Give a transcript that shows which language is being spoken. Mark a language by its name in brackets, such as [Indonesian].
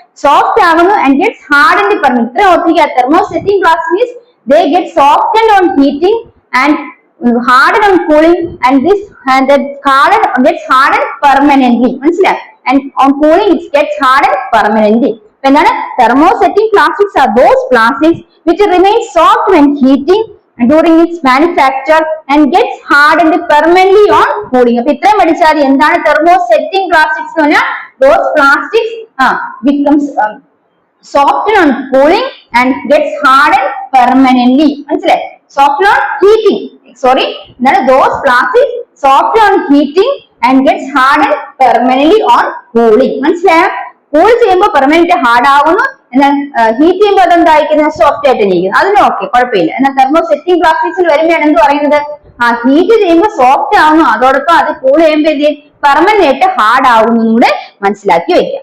[English] soft [Malayalam] ആകുന്നു [English] and gets hardened permanently. [Malayalam] ഇത്ര ഓർത്തിരിക്കുക. [English] thermosetting plastics, they get softened on heating and hardened on cooling, and gets hardened permanently. [Malayalam] മനസ്സിലായോ? [English] and on cooling it gets hardened permanently. [Malayalam] എന്താണ്? [English] thermosetting plastics are those plastics which remain soft when heating during its manufacture and gets hardened permanently on cooling. [Malayalam] അപ്പൊ ഇത്രയും പഠിച്ചാൽ എന്താണ് thermosetting plastics എന്ന് പറഞ്ഞാൽ? [English] those plastics becomes softened on cooling and gets hardened permanently. [Malayalam] മനസ്സിലായി? [English] softened on heating. those plastics soft on heating and gets hardened permanently on cooling. [Malayalam] മനസ്സിലായോ? Cool ചെയ്യുമ്പോൾ permanent hard ആവുന്നു, എന്നാൽ ഹീറ്റ് ചെയ്യുമ്പോൾ അതെന്തായിരിക്കുന്നത് സോഫ്റ്റ് ആയിട്ട് ഇരിക്കുന്നു. അതിന് ഓക്കെ, കുഴപ്പമില്ല. എന്നാൽ തെർമോസെറ്റിംഗ് പ്ലാസ്റ്റിക്സിൽ വരുമ്പോഴാണ് എന്ത് പറയുന്നത്, ഹീറ്റ് ചെയ്യുമ്പോൾ സോഫ്റ്റ് ആവുന്നു, അതോടൊപ്പം അത് കൂൾ ചെയ്യുമ്പോൾ എന്ത് ചെയ്യും, പെർമനന്റ് ആയിട്ട് ഹാർഡ് ആവുന്നൂടെ മനസ്സിലാക്കി വെക്കുക.